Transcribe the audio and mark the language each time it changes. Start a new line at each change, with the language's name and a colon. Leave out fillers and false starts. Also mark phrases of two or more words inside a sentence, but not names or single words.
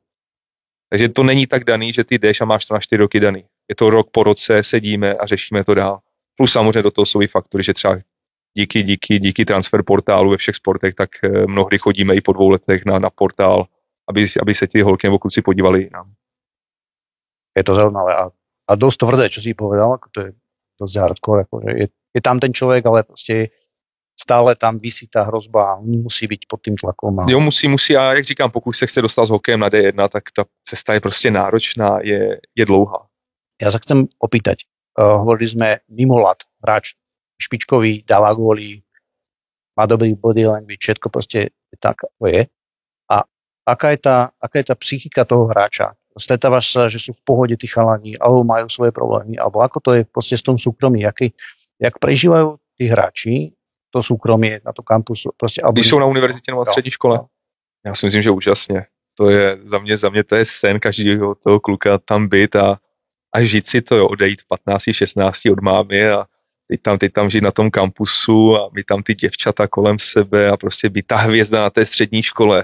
Czech: Takže to není tak daný, že ty jdeš a máš to na 4 roky daný. Je to rok po roce, sedíme a řešíme to dál. Plus samozřejmě do toho jsou i faktory, že třeba díky transfer portálu ve všech sportech, tak mnohdy chodíme i po 2 letech na portál, aby se ti holky nebo kluci podívali jinam.
Slovak: Je to zaujímavé a dosť tvrdé, čo si povedal, to je dosť hardcore, akože je tam ten človek, ale proste stále tam visí tá hrozba a oni musí byť pod tým tlakom.
Czech: Jo, musí a jak říkám, pokud se chce dostat s hokejem na D1, tak ta cesta je prostě náročná, je dlouhá.
Slovak: Ja sa chcem opýtať, hovorili sme mimo lat, hráč špičkový, dáva góly, má dobrý
English: body language,
Slovak: všetko proste tak, ako je. A aká je tá psychika toho hráča? Stretávaš sa, že sú v pohode tí chalani, alebo majú svoje problémy, alebo ako to je proste s tom súkromí, jak prežívajú tí hráči to súkromie na to kampusu? Proste,
Czech: když jsou na univerzitě nebo na střední škole? Já si myslím, že úžasně. To je za mě to je sen každého toho kluka tam být a žít si to, odejít v 15, 16 od mámy a teď tam žít na tom kampusu a mít tam ty děvčata kolem sebe a prostě být ta hvězda na té střední škole.